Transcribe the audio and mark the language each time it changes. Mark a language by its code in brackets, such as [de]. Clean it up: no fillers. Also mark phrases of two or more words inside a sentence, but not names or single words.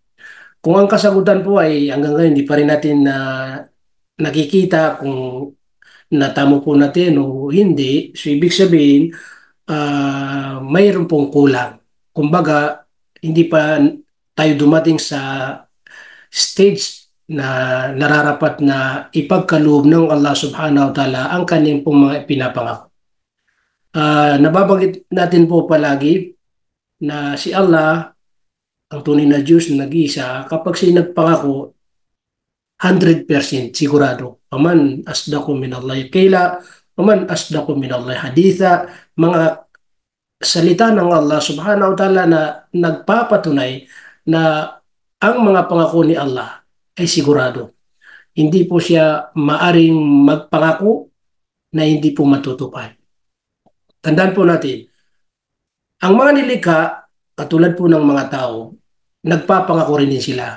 [tl] Kung ang kasagutan po ay hanggang ngayon, hindi pa rin natin na nakikita kung natamo po natin o hindi, so ibig sabihin, mayroon pong kulang. Kumbaga, hindi pa tayo dumating sa stage na nararapat na ipagkaloob ng Allah [ar] سبحانه وتعالى [tl] ang kanyang pong mga pinapangako. Nababanggit natin po palagi na si Allah, ang tunay na Diyos na nag-iisa, kapag siya nagpangako, 100% sigurado. [ar] ومن أصدق من الله قيلا ومن أصدق من الله حديثا, [tl] mga salita ng Allah [ar] سبحانه وتعالى [tl] na nagpapatunay na ang mga pangako ni Allah ay sigurado. Hindi po siya maaring magpangako na hindi po matutupad. Tandaan po natin, ang mga nilikha, katulad po ng mga tao, nagpapangako rin din sila.